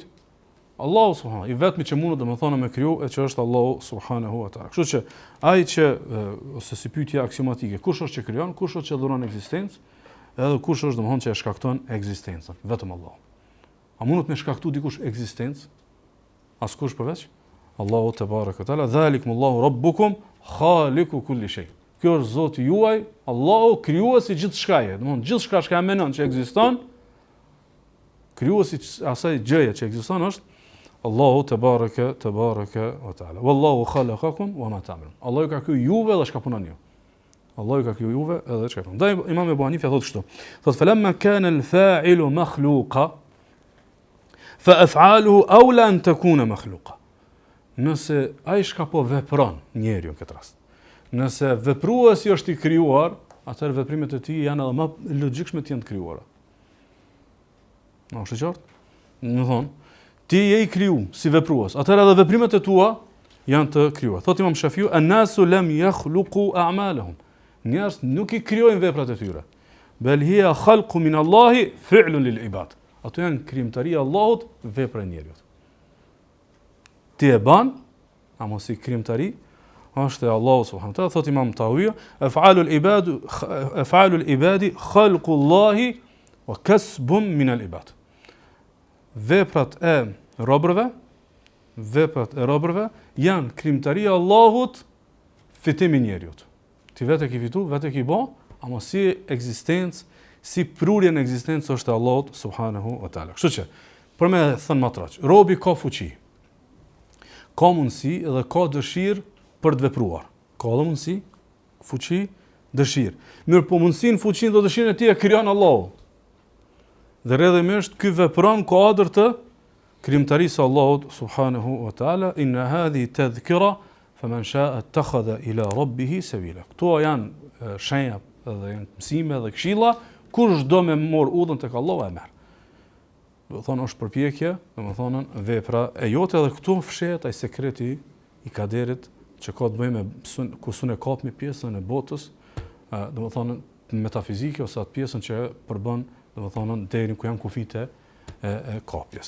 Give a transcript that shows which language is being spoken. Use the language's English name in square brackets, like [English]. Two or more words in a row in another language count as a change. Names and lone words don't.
[Albanian] Allahu subhanahu, i vetmi që mund domethënë me kriju e që është Allahu [Arabic] سبحانه وتعالى. [Albanian] Kështu që ai që ose si pyetja aksiomatike, kush është që krijon, kush është që dhuron ekzistencë, edhe kush është domethënë që e shkakton ekzistencën? Vetëm Allahu. A mund të më shkaktojë dikush ekzistencë? Askush përveç Allahu [Arabic] تبارك وتعالى. ذلكم الله ربكم خالق كل شيء. [Albanian] Kjo është Zoti juaj, Allahu krijuesi gjithçkaje. Domthonë gjithçka që mendon që ekziston, krijuesi asaj gjëje që ekziston është Allahu [Arabic] تبارك وتعالى. والله خلقكم وما تعملون. [Albanian] Allahu ka kriju juve dhe çka punoni ju. Allahu ka kriju juve edhe çka punoni. Ndaj Imam Ebu Hanifa thotë kështu. [Arabic] فلما كان الفاعل مخلوقا فأفعاله أولى أن تكون مخلوقة. [Albanian] Nëse ai shka po vepron njeriu në këtë rast. Nëse vepruesi është i krijuar, atëherë veprimet e tij janë edhe më logjikshme të jenë të krijuara. Është qartë? Do thonë, ti je i kriju si veprues, atëherë edhe veprimet e tua janë të krijuara. Thotë Imam Shafiu, [Arabic] الناس لم يخلقوا أعمالهم. [Albanian] Njerëzit nuk i krijojnë veprat e tyre. [Arabic] بل هي خلق من الله فعل للعباد. [Albanian] Ato janë krijimtaria e Allahut, vepra e njeriut. Ti e ban, a mos i krijimtari, është e Allahu [Arabic] سبحانه وتعالى. أفعال العباد خلق الله وكسب من العباد. [Albanian] Veprat e robërve janë krijimtaria e Allahut, fitimi i njeriut. Ti vetë ke fitu, vetë ke bë, ama si ekzistencë, si prurje në ekzistencë është e Allahut [Arabic] سبحانه وتعالى. [Albanian] Kështu që, për me thënë më traq, robi ka fuqi, ka mundësi dhe ka dëshirë për të vepruar. Ka dhe mundësi, fuqi dëshirë. Mirë po mundësinë, fuqinë dhe dëshirën e tij e krijon Allahu. Dhe rrjedhimisht ky vepron kuadër të krijimtarisë Allahut [Arabic] سبحانه وتعالى إن هذه تذكرة فمن شاء اتخذ إلى ربه سبيلا. [Albanian] Kto janë shenja dhe janë mësime dhe këshilla, kush do me mor udhën tek Allahu e merr. Do thonë është përpjekje, domethënë vepra e jote, edhe këtu fshehet ai sekreti i kaderit që ka të bëjë me ku sun e kapmi pjesën e botës, domethënë metafizike ose atë pjesën që përbën domethënë deri ku janë kufite e kapjes.